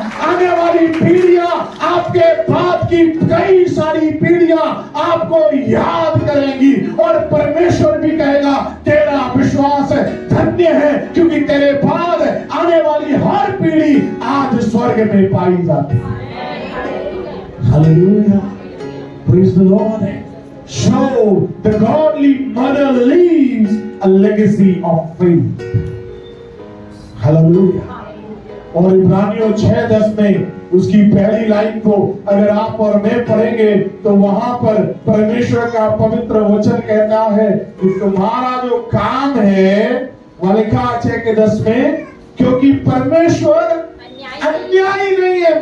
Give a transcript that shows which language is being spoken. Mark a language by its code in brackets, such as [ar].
[hi] आने वाली पीढ़ियां, आपके बाद की कई सारी पीढ़ियां आपको याद करेंगी और परमेश्वर भी कहेगा तेरा विश्वास धन्य है, क्योंकि तेरे बाद आने वाली हर पीढ़ी आज स्वर्ग में पाई जाती है। Hallelujah. [en] Praise the Lord. So the godly mother leaves a legacy of faith. Hallelujah. [hi] और इब्रानियों 6:10 में उसकी पहली लाइन को अगर आप और मैं पढ़ेंगे तो वहां पर परमेश्वर का पवित्र वचन कहता है कि तुम्हारा जो काम है, वह लिखा 6:10 में, क्योंकि परमेश्वर अन्यायी नहीं है।